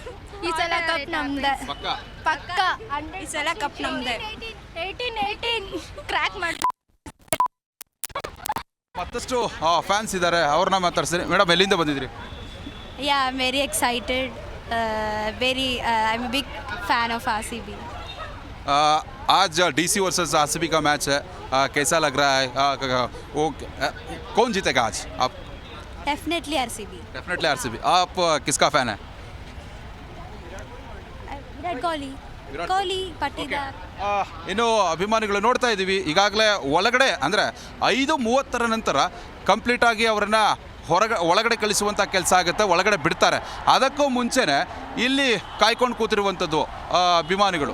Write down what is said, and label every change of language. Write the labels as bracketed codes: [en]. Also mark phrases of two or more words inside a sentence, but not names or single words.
[kn] ಪಕ್ಕ. ಈ ಸಲ ಕಪ್ ನಮ್ದೆ. 18 ಕ್ರ್ಯಾಕ್ ಮಾಡಿ. ಮತ್ತಷ್ಟು ಫ್ಯಾನ್ಸ್ ಇದ್ದಾರೆ, ಅವ್ರನ್ನ ಮಾತಾಡ್ತೀನಿ. ಮೇಡಮ್, ಎಲ್ಲಿಂದ ಬಂದಿದ್ರಿ? [en] Ya, very excited. Very I am big fan of RCB. [hi] आज DC वर्सेस RCB का मैच है, कैसा लग रहा है? वो कौन जीतेगा आज? आप? [en] डेफिनेटली RCB. [hi] डेफिनेटली RCB. आप किसका फैन है? [kn] ವಿರಾಟ್ ಕೊಹ್ಲಿ ಪಟ್ಟಿದಾರ್. ಇನ್ನು ಅಭಿಮಾನಿಗಳು ನೋಡ್ತಾ ಇದ್ದೀವಿ, ಈಗಾಗಲೇ ಒಳಗಡೆ ಅಂದರೆ 5:30 ನಂತರ ಕಂಪ್ಲೀಟಾಗಿ ಅವರನ್ನು ಒಳಗಡೆ ಕಳಿಸುವಂಥ ಕೆಲಸ ಆಗುತ್ತೆ, ಒಳಗಡೆ ಬಿಡ್ತಾರೆ. ಅದಕ್ಕೂ ಮುಂಚೆನೇ ಇಲ್ಲಿ ಕಾಯ್ಕೊಂಡು ಕೂತಿರುವಂಥದ್ದು ಅಭಿಮಾನಿಗಳು.